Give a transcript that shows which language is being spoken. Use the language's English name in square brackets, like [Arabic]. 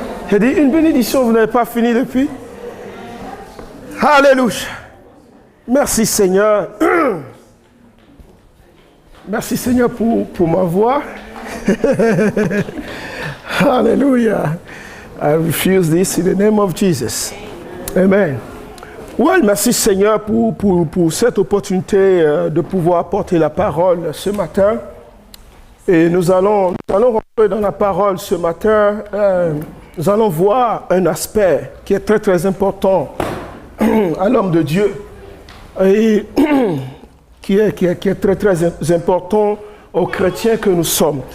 [French] J'ai dit une bénédiction, vous n'avez pas fini depuis. Alléluia. Merci Seigneur. Merci Seigneur pour ma voix. Alléluia. [English] I refuse this in the name of Jesus. Amen. [French] Ouais, merci Seigneur pour cette opportunité de pouvoir porter la parole ce matin. Et nous allons rentrer dans la parole ce matin. Nous allons voir un aspect qui est très très important à l'homme de Dieu et qui est très très important aux chrétiens que nous sommes.